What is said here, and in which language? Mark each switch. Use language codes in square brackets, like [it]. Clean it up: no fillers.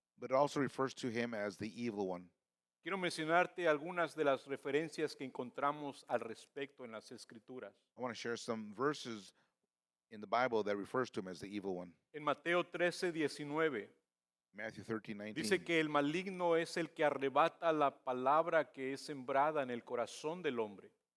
[en] but it also refers to him as the evil one. [es] Quiero mencionarte algunas de las referencias que encontramos al respecto en las Escrituras. [en] I want to share some verses in the Bible that refers to him as the evil one. [es] En Mateo 13:19 [en] Matthew 13:19. [es] dice que el maligno es el que arrebata la palabra que es sembrada en el corazón del hombre.